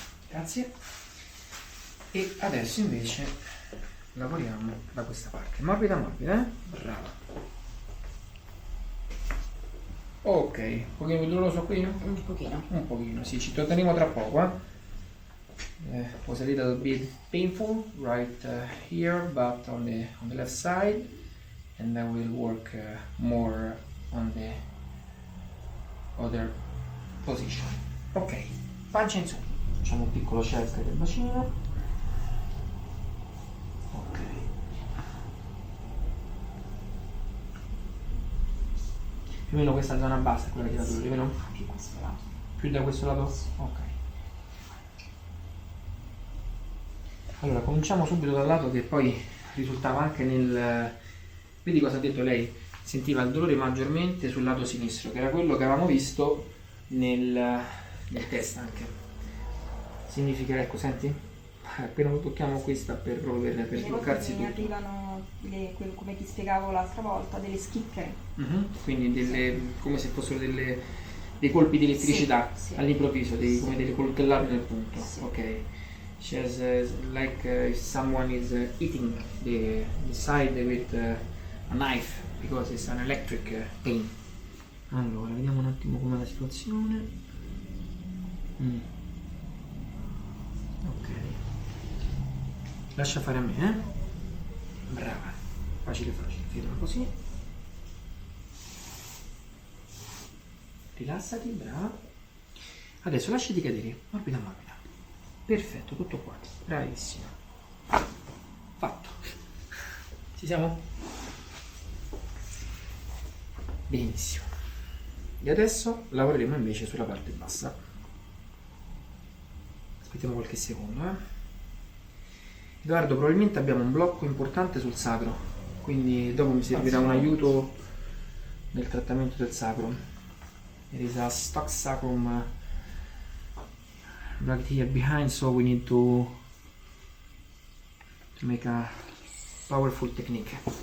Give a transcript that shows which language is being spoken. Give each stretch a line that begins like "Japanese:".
Italian: Grazie. E adesso invece lavoriamo da questa parte. Morbida morbida, brava. Ok, un pochino più doloroso qui? Un pochino. Un pochino, sì, ci torneremo tra poco,
English: was a little bit painful right here, but on the left side, and then we'll work more on the other position.
Italian: Ok, pancia in su. Facciamo un piccolo check del bacino. Ok. Più o meno questa zona bassa è quella che ti dà dolore, vero? Più questo lato. Più da questo lato? Ok. Allora, cominciamo subito dal lato che poi risultava anche nel... Vedi cosa ha detto lei? Sentiva il dolore maggiormente sul lato sinistro, che era quello che avevamo visto nel test anche. Significa, ecco, senti? Appena lo tocchiamo qui sta per proprio per sbloccarsi Mi tutto. arrivano, come ti spiegavo l'altra volta, delle schicchere. Quindi come se fossero dei colpi di elettricità Sì, sì. all'improvviso, come delle coltellate nel punto. Sì. Ok.
English: She has like if someone is eating the side with a knife because it's an electric pain.
Italian: Allora, vediamo un attimo com'è la situazione. Ok. Lascia fare a me, Brava. Facile facile, ferma così. Rilassati, brava. Adesso lasciati cadere, morbida morbida. Perfetto, tutto qua. Bravissima. Fatto. Ci siamo? Benissimo. E adesso lavoreremo invece sulla parte bassa. Aspettiamo qualche secondo, Edoardo, probabilmente abbiamo un blocco importante sul sacro, quindi dopo mi servirà un aiuto nel trattamento del sacro.
English: There is a stuck sacrum right here behind, so we need to make a powerful technique.